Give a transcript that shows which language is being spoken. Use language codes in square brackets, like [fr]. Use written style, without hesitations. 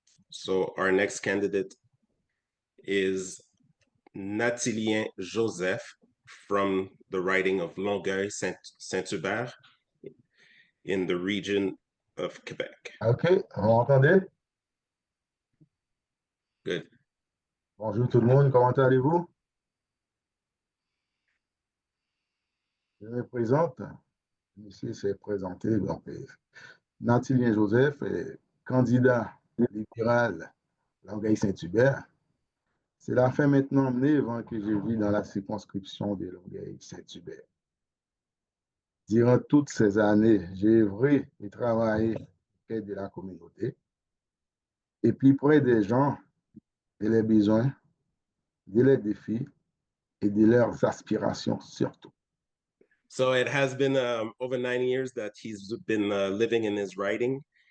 [en] So our next candidate is Nathilien Joseph from the riding of Longueuil, Saint-Hubert in the region of Quebec. [fr] OK, vous m'entendez? [en] Good. [fr] Bonjour tout le monde, comment allez-vous? Je me présente. Ici, c'est présenté. Donc, Nathilien Joseph est candidat libéral Longueuil-Saint-Hubert. Cela fait maintenant 9 ans que je vis dans la circonscription de Longueuil-Saint-Hubert. Durant toutes ces années, j'ai œuvré et travaillé auprès de la communauté et puis près des gens, de leurs besoins, de leurs défis et de leurs aspirations surtout. [en] So it has been over 9 years that he's been living in his riding,